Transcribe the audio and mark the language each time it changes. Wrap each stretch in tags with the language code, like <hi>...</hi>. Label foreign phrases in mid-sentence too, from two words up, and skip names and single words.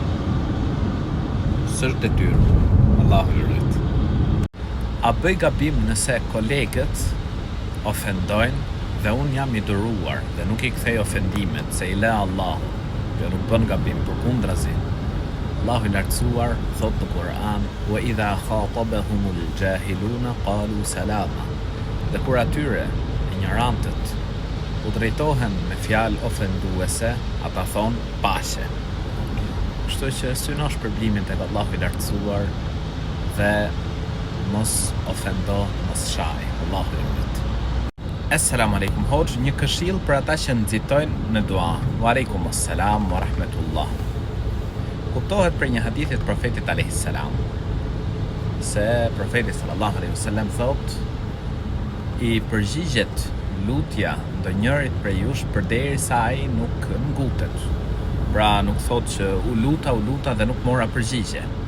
<sq>S'është detyrë. Allahu i rujt. A bëj gabim nëse kolegët ofendojnë dhe unë jam i duruar dhe nuk i kthej ofendimet, se i le Allahu, jo nuk bën gabim, përkundrazi. Allahu i lartësuar thot në Kur'an:</sq> <ar>"وإذا خاطبهم الجاهلون قالوا سلاما."</ar> <sq>Dhe kur atyre ignorantët u drejtohen me fjalë ofenduese, ata thon paqe. Kështu që synosh përblimin tek Allahu i lartësuar dhe mos ofendo, mos shaj. Allahu i rujt.</sq> <ar>السلام عليكم</ar> <sq>hoxh, një këshill për ata që nxitojnë në dua.</sq> <ar>وعليكم السلام ورحمة الله.</ar> <sq>Kuptohet për një hadith të profetit</sq> <ar>عليه السلام</ar> <sq>se profeti</sq> <ar>صلى الله عليه وسلم</ar> <sq>thot: i përgjigjet lutja ndonjërit prej jush përderisa ai nuk ngutet. Pra nuk thot që u luta dhe nuk mora përgjigje.</sq>